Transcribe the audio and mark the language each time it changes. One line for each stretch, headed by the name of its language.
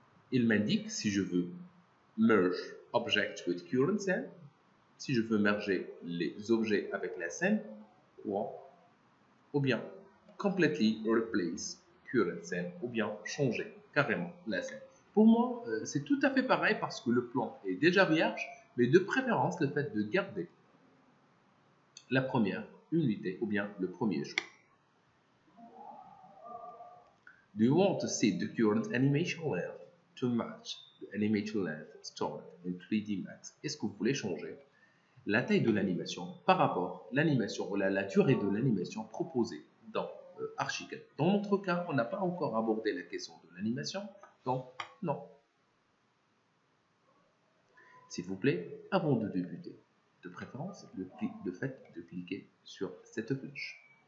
French: Il m'indique si je veux
English: merge object with current scene,
French: si je veux merger les objets avec la scène, ou bien
English: completely replace current scene,
French: ou bien changer carrément la scène. Pour moi, c'est tout à fait pareil parce que le plan est déjà vierge, mais de préférence le fait de garder la première unité ou bien le premier choix.
English: Do you want to see the current animation length to match the animation length stored in 3D Max?
French: Est-ce que vous voulez changer la taille de l'animation par rapport à l'animation ou la durée de l'animation proposée dans Archicad? Dans notre cas, on n'a pas encore abordé la question de l'animation, donc non. S'il vous plaît, avant de débuter, de préférence, le fait de cliquer sur cette flèche.